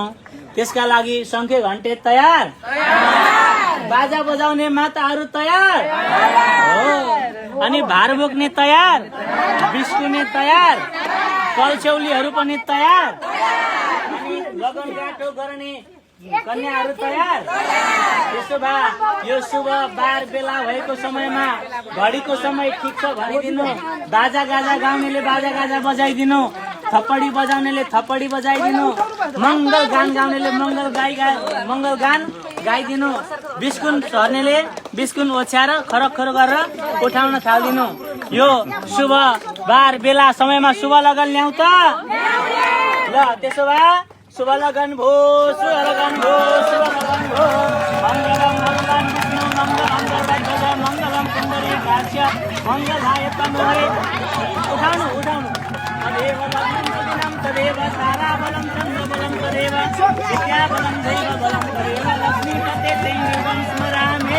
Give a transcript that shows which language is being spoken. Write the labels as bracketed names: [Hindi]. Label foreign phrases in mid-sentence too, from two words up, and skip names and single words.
[Nepali] त्यसका लागि शङ्खे घण्टे तयार, बाजा बजाउने माताहरू तयार हो, अनि भार बोक्ने तयार, बिस्कुने तयार, कलछौलीहरू पनि तयार, अनि लगन गाठो गर्ने कन्याहरू तयार। त्यसो भए यो शुभ बार बेला भएको समयमा घडीको समय ठिक छ भनिदिनु, बाजा गाजा गाउनेले बाजा गाजा बजाइदिनु, थप्पडी बजाउनेले थप्पडी बजाइदिनु, मङ्गल गान गाउनेले मङ्गल गान गाइदिनु, बिस्कुन छर्नेले बिस्कुन ओछ्याएर खरक खरक गरेर उठाउन थालिदिनु। यो शुभ बार बेला समयमा शुभ लगन ल्याउँ त ल। त्यसो भए शुभ लगन भो, शुभ लगन भो, शुभ लगन भो। [Sanskrit] मङ्गलम भगवान विष्णु मङ्गलम गरुडध्वज मङ्गलम पुण्डरीकाक्ष मङ्गलाय तनोहरे। [Nepali] उठाउनु उठाउनु। [Sanskrit] तदेव लग्नं सुदिनं तदेव ताराबलं चन्द्रबलं तदेव विद्याबलं दैवबलं तदेव लक्ष्मीपते दैवं स्मरामि।